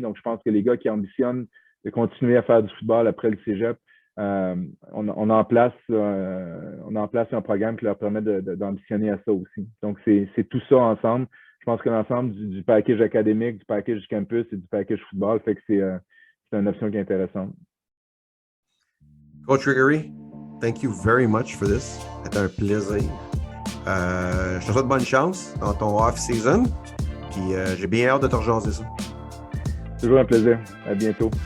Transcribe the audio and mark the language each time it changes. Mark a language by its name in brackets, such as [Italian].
[French] Donc, je pense que les gars qui ambitionnent de continuer à faire du football après le cégep, on en place un programme qui leur permet d'ambitionner à ça aussi. Donc, c'est tout ça ensemble. Je pense que l'ensemble du package académique, du package du campus et du package football fait que c'est une option qui est intéressante. [English] Coach Gregory, thank you very much for this. [French] C'était un plaisir. Je te souhaite bonne chance dans ton off-season. Puis j'ai bien hâte de te rejaser ça. Toujours un plaisir. À bientôt.